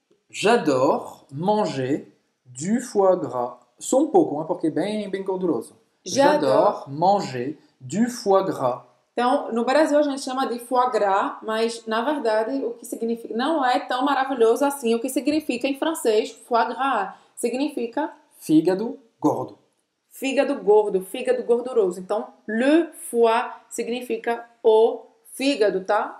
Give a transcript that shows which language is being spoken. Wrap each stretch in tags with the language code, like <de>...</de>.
<fr>J'adore manger du foie gras.</fr> <pt>Só um pouco, porque é bem gorduroso.</pt> <fr>J'adore manger du foie gras.</fr> <pt>Então, no Brasil a gente chama de foie gras, mas na verdade o que significa não é tão maravilhoso assim. O que significa em francês foie gras significa Fígado gordo. fígado gordo, fígado gorduroso. Então, le foie significa o fígado, tá?</pt>